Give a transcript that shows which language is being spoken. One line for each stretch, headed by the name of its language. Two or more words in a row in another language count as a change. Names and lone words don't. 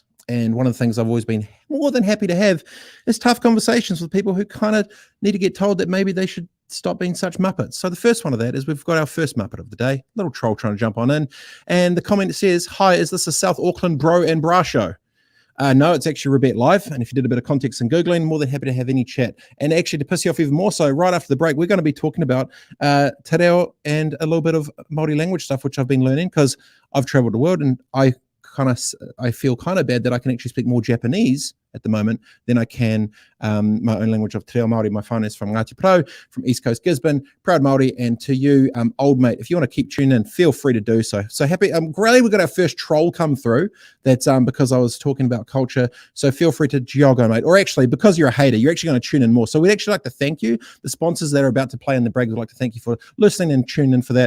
English: And one of the things I've always been more than happy to have is tough conversations with people who kind of need to get told that maybe they should stop being such muppets. So the first one of that is we've got our first muppet of the day, little troll trying to jump on in. And the comment says, "Hi, is this a South Auckland bro and bra show?" No, it's actually Robett Live. And if you did a bit of context and Googling, more than happy to have any chat. And actually, to piss you off even more so, right after the break, we're going to be talking about te reo and a little bit of Māori language stuff, which I've been learning because I've traveled the world and I feel kind of bad that I can actually speak more Japanese at the moment than I can my own language of te reo Māori. My whānau is from Ngāti Porou, from East Coast Gisborne, proud Māori. And to you, old mate, if you want to keep tuning in, feel free to do so. So happy. Really, we got our first troll come through. That's because I was talking about culture. So feel free to joggo, mate. Or actually, because you're a hater, you're actually going to tune in more. So we'd actually like to thank you. The sponsors that are about to play in the break, we'd like to thank you for listening and tuning in for that.